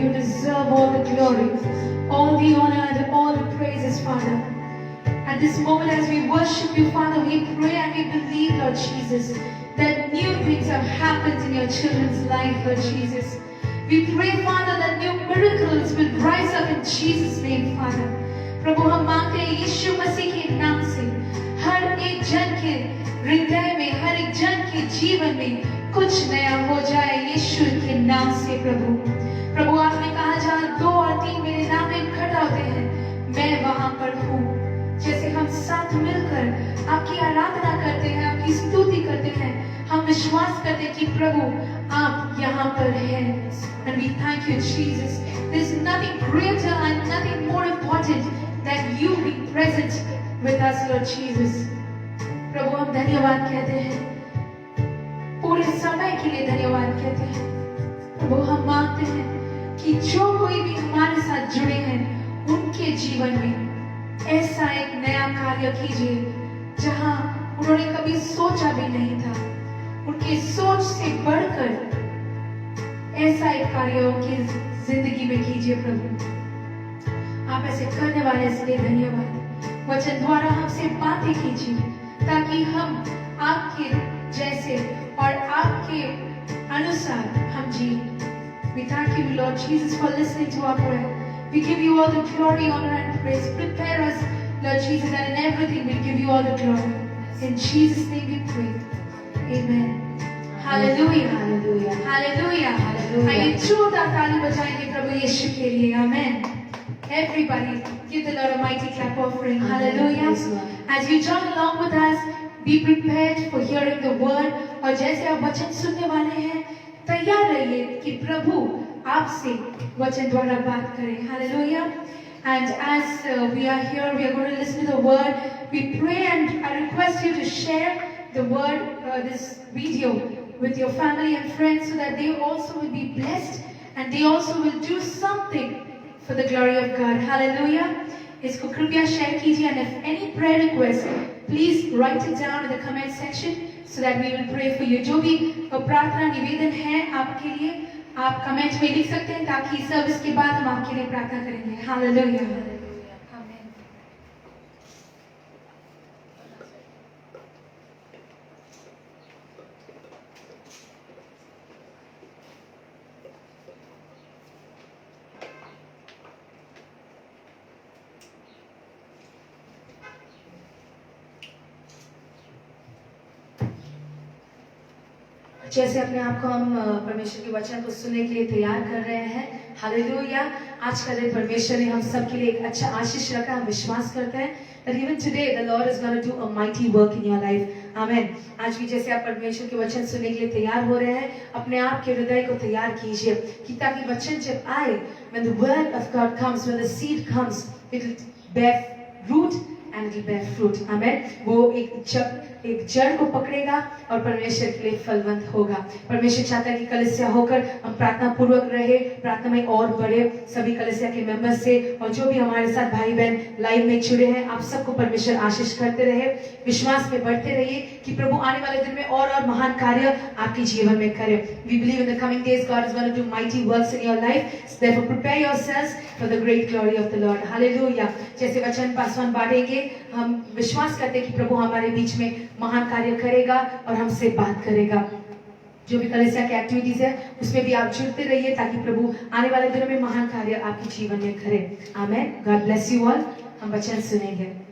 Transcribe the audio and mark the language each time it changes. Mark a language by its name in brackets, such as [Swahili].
[English] You deserve all the glory, all the honor and all the praises, Father. At this moment as we worship you, Father, we pray and we believe, Lord Jesus, that new things have happened in your children's life, Lord Jesus. We pray, Father, that new miracles will rise up in Jesus' name, Father. [Hindi] प्रभु हम मांगते हैं यीशु मसीह के नाम से हर एक जन के हृदय में, हर एक जन के जीवन में कुछ नया हो जाए यीशु के नाम से प्रभु। प्रभु आपने कहा जहाँ 2 और 3 मेरे नाम में इकट्ठा होते हैं, मैं वहां पर हूँ। जैसे हम साथ मिलकर आपकी आराधना करते हैं, आपकी स्तुति करते हैं, हम विश्वास करते हैं कि प्रभु आप यहाँ पर हैं। [English] And we thank you, Jesus. There's nothing greater and nothing more important than you being present with us, Lord Jesus. [Hindi] प्रभु हम धन्यवाद कहते हैं, पूरे समय के लिए धन्यवाद कहते हैं। प्रभु हम मांगते हैं कि जो कोई भी हमारे साथ जुड़े हैं उनके जीवन में ऐसा एक नया कार्य कीजिए जहां उन्होंने कभी सोचा भी नहीं था। उनकी सोच से बढ़कर ऐसा एक कार्य उनकी जिंदगी में कीजिए प्रभु। आप ऐसे करने वाले इसलिए धन्यवाद। वचन द्वारा हमसे बातें कीजिए ताकि हम आपके जैसे और आपके अनुसार हम जिए। [English] We thank you, Lord Jesus, for listening to our prayer. We give you all the glory, honor, and praise. Prepare us, Lord Jesus, and in everything we give you all the glory. In Jesus' name we pray. Amen. Hallelujah. Hallelujah. Hallelujah. Hallelujah. [Hindi] आइए जोरदार ताली बजाएंगे प्रभु यीशु के लिए। [English] Amen. Everybody, give the Lord a mighty clap offering. Hallelujah. Praise the Lord. As you join along with us, be prepared for hearing the word. [Hindi] और जैसे आप वचन सुनने वाले हैं, तैयार रहिए कि प्रभु आपसे वचन द्वारा बात करें। [English] Hallelujah. And as we are here, we are going to listen to the word. We pray and I request you to share the word, this video, with your family and friends so that they also will be blessed and they also will do something for the glory of God. Hallelujah. [Hindi] इसको कृपया share कीजिए [English] and if any prayer request, please write it down in the comment section so that we will pray for you. [Hindi] जो भी प्रार्थना निवेदन है आपके लिए, आप कमेंट में लिख सकते हैं ताकि सर्विस के बाद हम आपके लिए प्रार्थना करेंगे। [English] Hallelujah. Amen. [Hindi] जैसे अपने आप को हम परमेश्वर के वचन को सुनने के लिए तैयार कर रहे हैं। हालेलुया। आज का दिन परमेश्वर ने हम सब के लिए एक अच्छा आशीष रखा। हम विश्वास करते हैं [English] that even today the Lord is going to do a mighty work in your life. Amen. [Hindi] आज भी जैसे आप परमेश्वर के वचन सुनने के लिए तैयार हो रहे हैं, अपने आप के हृदय को तैयार कीजिए कि ताकि वचन जब आए, [English] when the word of God comes, when the seed comes, it will bear root and it will bear fruit. Amen. [Hindi] वो एक जड़ को पकड़ेगा और परमेश्वर के लिए फलवंत होगा। परमेश्वर चाहता है कि कलीसिया होकर हम प्रार्थना पूर्वक रहे, प्रार्थना में और बढ़े। सभी कलीसिया के मेंबर्स से और जो भी हमारे साथ भाई बहन लाइव में जुड़े हैं, आप सबको परमेश्वर आशीष करते रहे। विश्वास में बढ़ते रहिए कि प्रभु आने वाले दिन में और महान कार्य आपके जीवन में करे। [English] We believe in the coming days God is going to do mighty works in your life. So therefore prepare yourselves for the great glory of the Lord. Hallelujah. [Hindi] जैसे वचन पासवान बांटेंगे, हम विश्वास करते हैं कि प्रभु हमारे बीच में महान कार्य करेगा और हमसे बात करेगा। जो भी कलीसिया की एक्टिविटीज है उसमें भी आप जुड़ते रहिए ताकि प्रभु आने वाले दिनों में महान कार्य आपके जीवन में करे। आमेन। [English] God bless you all. [Hindi] हम वचन सुनेंगे।